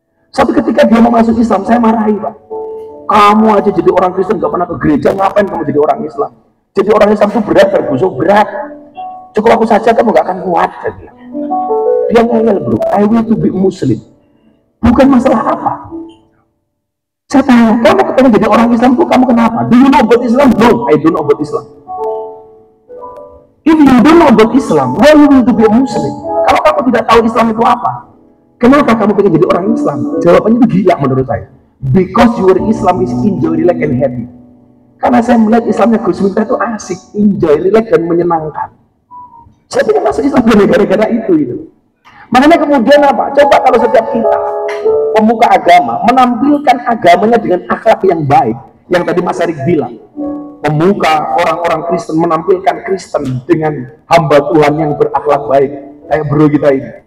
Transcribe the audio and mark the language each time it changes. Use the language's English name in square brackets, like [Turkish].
[Indonesian] Suatu ketika dia mau masuk Islam, saya marahi, Pak. Kamu aja jadi orang Kristen gak pernah ke gereja, ngapain kamu jadi orang Islam? Jadi orang Islam itu berat, terbusuk berat. Cukup aku saja kamu gak akan kuat. Dia ngeyel, bro. [English] I will to be Muslim. [Indonesian] Bukan masalah apa. Saya tanya, kamu ketemu jadi orang Islam tuh kamu kenapa? [English] Do you know about Islam? No, I don't know about Islam. If you don't know about Islam, why you will to be a Muslim? [Indonesian] Kalau kamu tidak tahu Islam itu apa, kenapa kamu pengen jadi orang Islam? Jawabannya itu gila menurut saya. [English] Because your Islam is enjoy, relax, and happy. [Indonesian] Karena saya melihat Islamnya Gus Miftah itu asik, [English] enjoy, relax, [Indonesian] dan menyenangkan. Saya pengen masuk Islam gara-gara itu. Makanya kemudian apa? Coba kalau setiap kita pemuka agama menampilkan agamanya dengan akhlak yang baik, yang tadi Mas Erick bilang, pemuka orang-orang Kristen menampilkan Kristen dengan hamba Tuhan yang berakhlak baik, kayak bro kita ini.